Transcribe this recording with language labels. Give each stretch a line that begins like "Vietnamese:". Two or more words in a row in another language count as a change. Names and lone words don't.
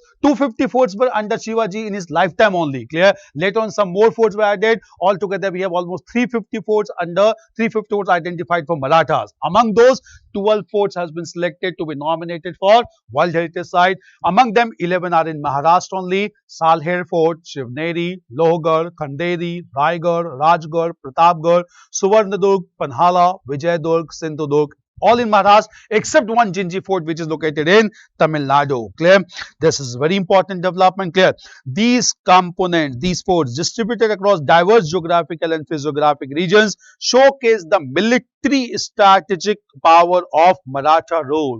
English: 250 forts were under Shivaji in his lifetime only. Clear? Later on some more forts were added. Altogether we have almost 350 forts under 350 forts identified for Marathas. Among those, 12 forts has been selected to be nominated for World Heritage Site. Among them, 11 are in Maharashtra only: Salher Fort, Shivneri, Lohgarh, Khanderi, Raigarh, Rajgarh, Pratapgarh, Suvarnadurg, Panhala, Vijayadurg, Sindhudurg. All in Maharashtra except one Jinji fort which is located in Tamil Nadu. Clear? This is very important development. Clear? These components, these forts distributed across diverse geographical and physiographic regions showcase the military strategic power of Maratha rule.